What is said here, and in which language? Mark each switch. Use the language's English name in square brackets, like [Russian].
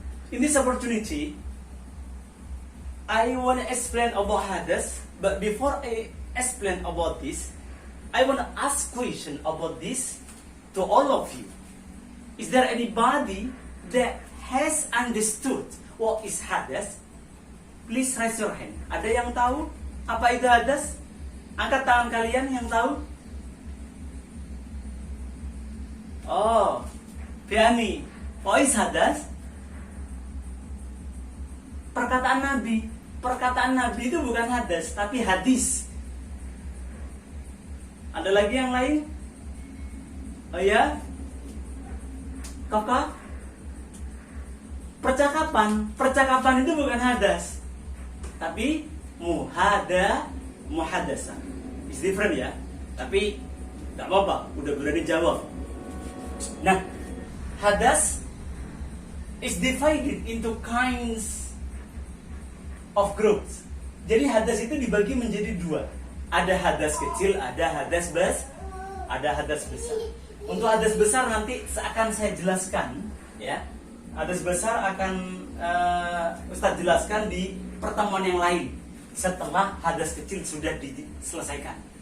[English] In this opportunity, I want to explain about hadas, but before I explain about this, I want to ask question about this to all of you. Is there anybody that has understood what is hadas? Please raise your hand. [Indonesian] Ada yang tahu apa itu hadas? Angkat tangan kalian yang tahu. [English] Oh, Fiani, what is hadas? [Indonesian] Perkataan Nabi. Perkataan Nabi itu bukan hadas, tapi hadis. Ada lagi yang lain? Oh ya? Kakak? Percakapan. Percakapan itu bukan hadas, tapi muhadasa. [English] It's different [Indonesian] ya. Tapi gak apa-apa, udah berani jawab. Nah, [English] hadas is divided into kinds of groups. [Indonesian] Jadi hadas itu dibagi menjadi dua. Ada hadas kecil, ada hadas besar. Untuk hadas besar nanti akan saya jelaskan, ya. Hadas besar akan Ustadz jelaskan di pertemuan yang lain setelah hadas kecil sudah diselesaikan.